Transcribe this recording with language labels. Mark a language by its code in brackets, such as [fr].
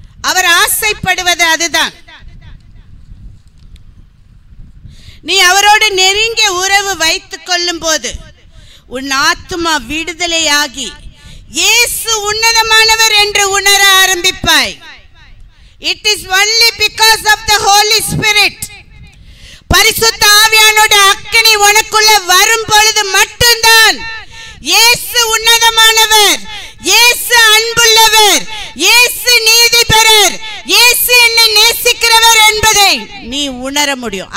[ta] அவர் ஆசைப்படுவது அதுதான். நீ அவரோடு நெருங்கிய உறவு வைத்துக் கொள்ளும் போது உன் ஆத்துமா விடுதலையாகி இயேசு உன்னதமானவர் என்று உணர ஆரம்பிப்பாய். [en] It is only because of the Holy Spirit. [ta] பரிசுத்த ஆவியானோட அக்கினி உனக்குள்ள வரும் பொழுது மட்டும்தான் இயேசு உன்னதமானவர், இயேசு அன்புள்ளவர், இயேசு நீதிபரர், இயேசு என்னை நேசிக்கிறவர் என்பதை நீ உணர முடியும்.